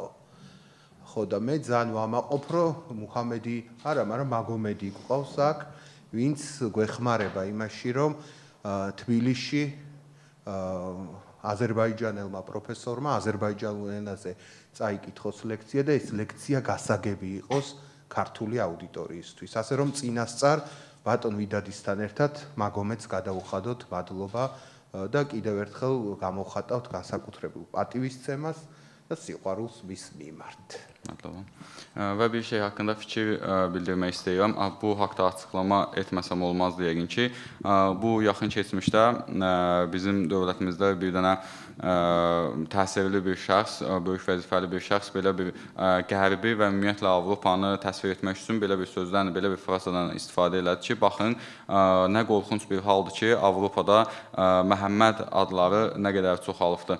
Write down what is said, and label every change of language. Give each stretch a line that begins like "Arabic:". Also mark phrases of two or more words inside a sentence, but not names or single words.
Georgian: ხო და მე ძალიან ვამაყობ, რომ მუჰამედი არა, მაგრამ მაგომედი გვყავს აქ, ვინც გვეხმარება იმაში, რომ თბილისში აზერბაიჯანელმა პროფესორმა აზერბაიჯანულ ენაზე წაიკითხოს ლექცია და ეს ლექცია გასაგები იყოს ქართული აუდიტორიისთვის. ასე რომ წინასწარ ბატონ ვიდადისთან ერთად მაგომედს გადავუხადოთ მადლობა და კიდევ ერთხელ გამოვხატავთ განსაკუთრებულ პატივისცემას და სიყვარულს მის მიმართ.
Azerbaijani: Mətləbə. Və bir şey haqqında fikir bildirmək istəyirəm. Bu haqda açıqlama etməsəm olmazdı yəqin ki. Bu yaxın keçmişdə bizim dövlətimizdə bir dənə təsirli bir şəxs, böyük vəzifəli bir şəxs belə bir Qərbi və ümumiyyətlə Avropanı təsvir etmək üçün belə bir sözdən, belə bir frazadan istifadə elədi ki, baxın, nə qorxunc bir haldır ki, Avropada Məhəmməd adları nə qədər çoxalıbdır.